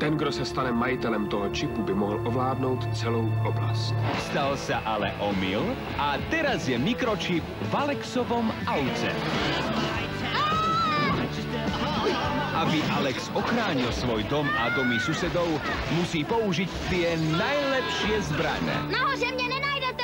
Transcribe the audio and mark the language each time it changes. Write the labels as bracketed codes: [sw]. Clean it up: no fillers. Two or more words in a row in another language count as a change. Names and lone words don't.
[cs] Ten, kdo se stane majitelem toho čipu, by mohl ovládnout celou oblast. [sk] Stal sa ale omyl a teraz je mikročip v Alexovom aute. Aby Alex ochránil svoj dom a domy susedov, musí použiť tie najlepšie zbrane. [cs] Nahoře mě nenajdete.